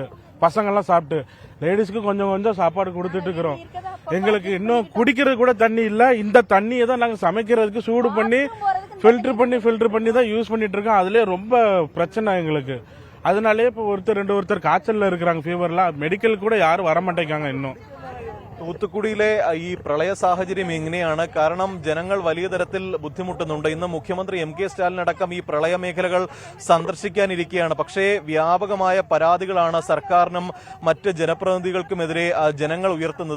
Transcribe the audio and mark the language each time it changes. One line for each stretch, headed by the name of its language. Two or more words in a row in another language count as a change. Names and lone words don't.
Tamil: பசங்கள்லாம் சாப்பிட்டு லேடிஸ்க்கு கொஞ்சம் சாப்பாடு கொடுத்துட்டு இருக்கிறோம். எங்களுக்கு இன்னும் குடிக்கிறது கூட தண்ணி இல்ல. இந்த தண்ணியை தான் நாங்க சமைக்கிறதுக்கு சூடு பண்ணி ஃபில்டர் பண்ணி தான் யூஸ் பண்ணிட்டு இருக்கோம். அதுலயே ரொம்ப பிரச்சனை எங்களுக்கு. அதனாலே இப்ப ஒருத்தர் காய்ச்சல்ல இருக்கிறாங்க, ஃபீவர்ல. மெடிக்கல் கூட யாரும் வர மாட்டேங்காங்க இன்னும்.
Malayalam: തൂത്തുക്കുടിയിലെ ഈ പ്രളയ സാഹചര്യം എങ്ങനെയാണ്? കാരണം ജനങ്ങൾ വലിയ തരത്തിൽ ബുദ്ധിമുട്ടുന്നുണ്ട്. ഇന്ന് മുഖ്യമന്ത്രി MK സ്റ്റാലിൻ അടക്കം ഈ പ്രളയ മേഖലകൾ സന്ദർശിക്കാനിരിക്കുകയാണ്. പക്ഷേ വ്യാപകമായ പരാതികളാണ് സർക്കാരിനും മറ്റ് ജനപ്രതിനിധികൾക്കുമെതിരെ ജനങ്ങൾ ഉയർത്തുന്നത്.